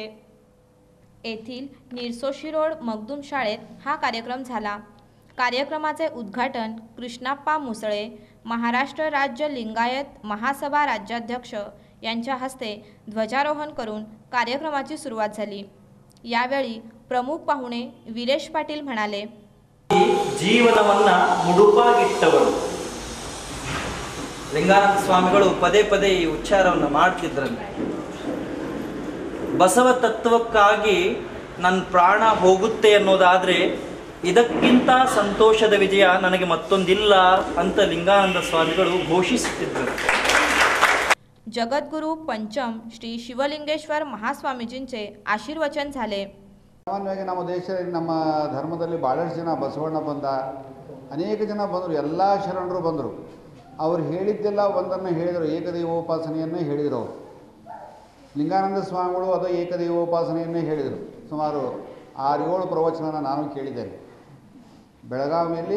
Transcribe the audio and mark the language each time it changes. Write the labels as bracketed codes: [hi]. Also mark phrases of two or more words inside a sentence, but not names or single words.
[mr] येथील निरसो शिरोड मगदूम शाळेत हा कार्यक्रम झाला। कार्यक्रमाचे उद्घाटन कृष्णाप्पा मुसळे, महाराष्ट्र राज्य लिंगायत महासभा राज्याध्यक्ष यांच्या हस्ते ध्वजारोहण करून कार्यक्रमाची सुरुवात झाली। यावेळी प्रमुख पाहुणे वीरेश पाटील म्हणाले, [kn] ಜೀವನವನ್ನ ಮುಡುಪಾಗಿಟ್ಟವರು ಲಿಂಗಾನಂದ ಸ್ವಾಮಿಗಳು ಪದೇ ಪದೇ ಈ ಉಚ್ಚಾರವನ್ನು ಮಾಡ್ತಿದ್ರಂತೆ. ಬಸವ ತತ್ವಕ್ಕಾಗಿ ನನ್ನ ಪ್ರಾಣ ಹೋಗುತ್ತೆ ಅನ್ನೋದಾದ್ರೆ ಇದಕ್ಕಿಂತ ಸಂತೋಷದ ವಿಜಯ ನನಗೆ ಮತ್ತೊಂದಿಲ್ಲ ಅಂತ ಲಿಂಗಾನಂದ ಸ್ವಾಮಿಗಳು ಘೋಷಿಸುತ್ತಿದ್ದರು. [mr] जगद्गुरु पंचम श्री शिवलिंगेश्वर महास्वामीजींचे आशीर्वचन झाले। [kn] ಸಾಮಾನ್ಯವಾಗಿ ನಮ್ಮ ದೇಶದಲ್ಲಿ ನಮ್ಮ ಧರ್ಮದಲ್ಲಿ ಭಾಳಷ್ಟು ಜನ ಬಸವಣ್ಣ ಬಂದ, ಅನೇಕ ಜನ ಬಂದರು, ಎಲ್ಲ ಶರಣರು ಬಂದರು. ಅವರು ಹೇಳಿದ್ದೆಲ್ಲ ಒಂದನ್ನು ಹೇಳಿದರು, ಏಕದೈವೋಪಾಸನೆಯನ್ನೇ ಹೇಳಿದರು. ಅವರು ಲಿಂಗಾನಂದ ಸ್ವಾಮಿಗಳು ಅದು ಏಕದೈವೋಪಾಸನೆಯನ್ನೇ ಹೇಳಿದರು. ಸುಮಾರು 6-7 ಪ್ರವಚನ ನಾನು ಕೇಳಿದ್ದೇನೆ ಬೆಳಗಾವಿಯಲ್ಲಿ.